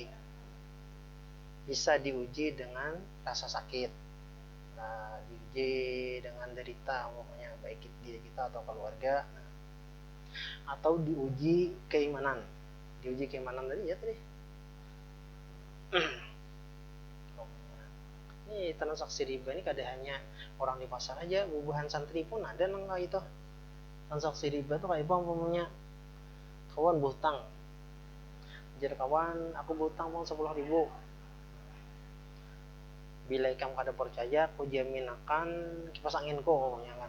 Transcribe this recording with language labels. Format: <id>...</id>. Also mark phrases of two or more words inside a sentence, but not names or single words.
<id>Bisa diuji dengan rasa sakit, diuji dengan derita, pokoknya baik diri kita atau keluarga, atau diuji keimanan. Diuji keimanan tadi ya tadi.</id> <bjn>Ini transaksi riba ini kada hanya orang di pasar aja, bubuhan santri pun ada nang itu. Transaksi riba tuh kayak apa umpamanya kawan butang. Jadi kawan aku butang mau 10.000. Bila kamu kada percaya, aku jamin akan kipas anginku pokoknya kan.</bjn>